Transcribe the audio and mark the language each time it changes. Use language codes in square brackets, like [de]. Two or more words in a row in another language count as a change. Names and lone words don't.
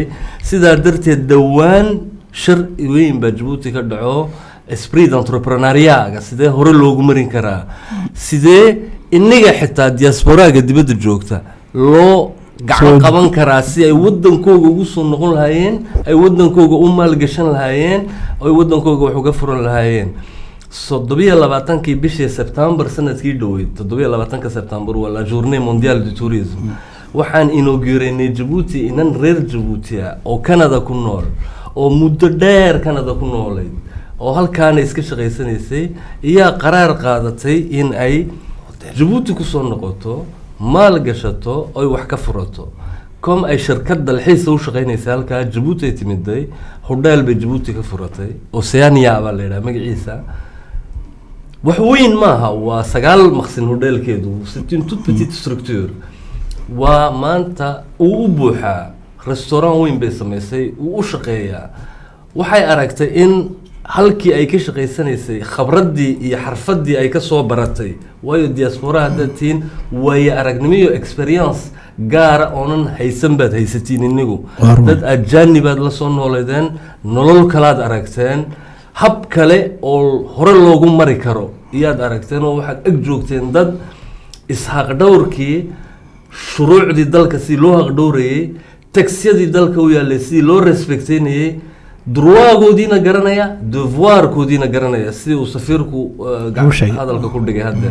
[so] sidaa darteed dhawaan shir weyn baa Djibouti ka dhaco [fr] esprit d'entrepreneuriat [so] sidee hore loogu marin karaa, sidee inaga xitaa diasporaaga dibadda joogta loo gacan qaban karaa si ay wadankooga ugu soo noqon lahaayeen, ay wadankooga u maalgashan lahaayeen, ay wadankooga wax uga furan lahaayeen. 27 bishii September sanadkii dhaweyd 27 September waa [fr] la journée mondiale du tourisme. [so] waxaan inauguraynay Djibouti inan reer Djibouti oo Canada ku nool oo muddo dheer Canada ku noolay oo halkaan iska shaqaysanaysay ayaa qaraar qaadatay in ay Djibouti ku soo noqoto maal gashato oo wax ka furato. kom ay shirkad dalxiis u shaqaynaysaa halkaa Djibouti ay timiday hodheel bay Djibouti ka furatay Oceania baa la yiraahdaa magaciisa. wax weyn maaha waa 9 maqsin hodheelkeedu 60 [fr] toute petite structure. [so] waa maanta uu u buuxaa restaurant weyn bay samaysay uu u shaqeeyaa. waxay aragtay in halkii ay ka shaqaysanaysay khibradii iyo xirfadii ay ka soo baratay waayo diaspora haddatiin way aragnimo iyo experience gaar oonan haysan baad haysatiin inigu dad ajaanibaad la soo nooleedeen nolol kalaad aragteen hab kale oo hore loogu mari karo iyaad aragteen oo waxaad ag joogteen dad isxaq dhowrkii shuruucdii dalka si loo haq dhowrayay taxiyadii dalka u yaalay si loo respecteynayay droit-goodiina garanaya devoir-koodiina garanaya si uu safiirku hadalka ku dhigay hadda.